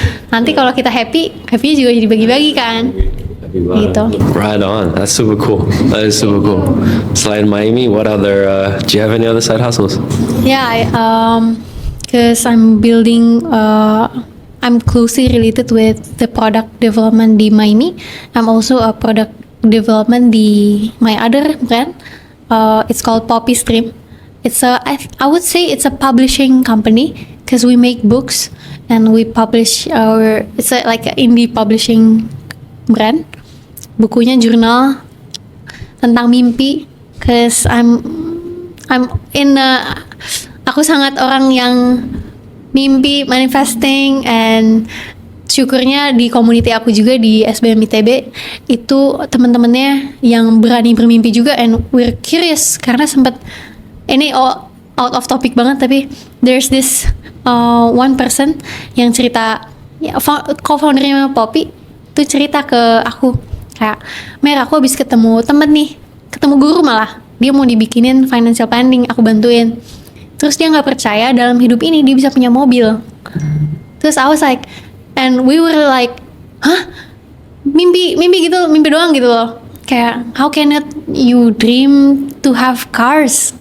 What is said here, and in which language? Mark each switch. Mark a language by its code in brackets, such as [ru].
[id] Nanti kalau kita happy juga jadi bagi-bagi kan. Gitu. [en] Right on. That's super cool. That is super cool. [id] Selain [en] Miami, what other? Do you have any other side hustles? Yeah, because I'm building. I'm closely related with the product development di Miami. I'm also a product development di my other brand. It's called Poppy Stream. I would say it's a publishing company because we make books and we publish it's like an indie publishing brand. [id] Bukunya jurnal tentang mimpi. [en] Cause I'm in [id] aku sangat orang yang mimpi, manifesting, and syukurnya di community aku juga di SBM ITB itu teman-temannya yang berani bermimpi juga, [en] and we're curious [id] karena sempat ini [en] out of topic [id] banget, tapi [en] there's this one person [id] yang cerita, ya, co-foundernya Poppy tuh cerita ke aku kayak, Mer, aku habis ketemu temen nih, ketemu guru malah, dia mau dibikinin financial planning, aku bantuin. Terus dia nggak percaya dalam hidup ini dia bisa punya mobil. Terus [en] I was like, and we were like, [id] hah? Mimpi gitu, mimpi doang gitu loh. Kayak, [en] how can you dream to have cars?